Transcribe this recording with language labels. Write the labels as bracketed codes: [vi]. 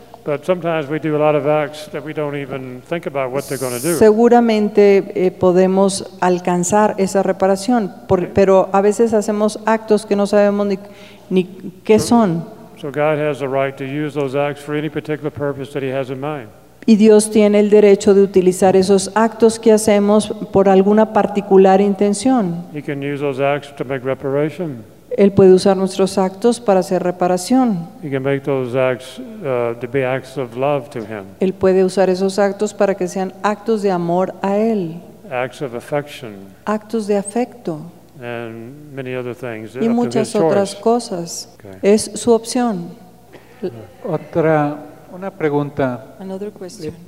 [en] but sometimes we do a lot of acts that we don't even think about what they're going to do. [es] Seguramente podemos alcanzar esa reparación, pero a veces hacemos actos que no sabemos ni qué son. [en] So God has the right to use those acts for any particular purpose that he has in mind. [es] Y Dios tiene el derecho de utilizar esos actos que hacemos por alguna particular intención. [en] He can use those acts to make reparation. [es] Él puede usar nuestros actos para hacer reparación. [en] He can make those acts, to be acts of love to him. [es] Él puede usar esos actos para que sean actos de amor a Él. [en] Acts of affection. [es] Actos de afecto. [en] And many other things. [es] Y muchas otras cosas. Okay. Es su opción. Otra, una pregunta. [en] Another question.